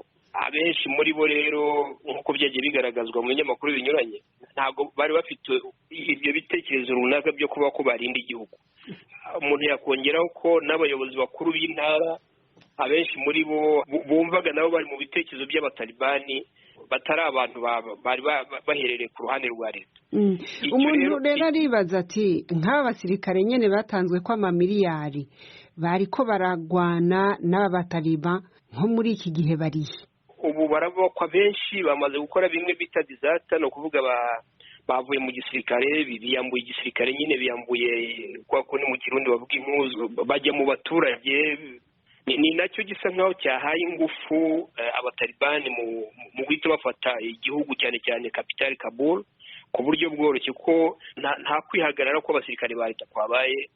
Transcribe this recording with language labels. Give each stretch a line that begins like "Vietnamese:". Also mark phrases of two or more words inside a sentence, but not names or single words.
Kinyarwanda: Abenshi muri bo rero nk'uko byagiye bigaragazwa mu binyamakuru binyuranye, ntabwo bari bafite ibyo bitekerezo runaka byo kuba ko barinda igihugu. Umuntu yakongeraho ko n'abayobozi bakuru b'intara abenshi muri bo bumvaga nabo bari mu bitekerezo by'abatalibani, batari abantu bari baherereye ku ruhande rwa leta.
Rundi: Umuntu rero aribaza ati nk'abasirikare nyene batanzwe kwa amamiliyari bariko baragwana n'abataliba nko muri iki gihe barihe? Ubu barabakwa benshi bamaze gukora bimwe bita disaster, no kuvuga bavuye mu gisirikare biyambuye igisirikare nyine biyambuye kwa ko ni mu Kirundi bavuga impuzu bajya mu baturage ni nacyo gisa nkaho cyahaye ingufu abatalibani mu guhita bafata igihugu cyane cyane capital Kabul ku buryo bworoshye ko nta kwihagarara ko abasirikare ba leta kwabaye.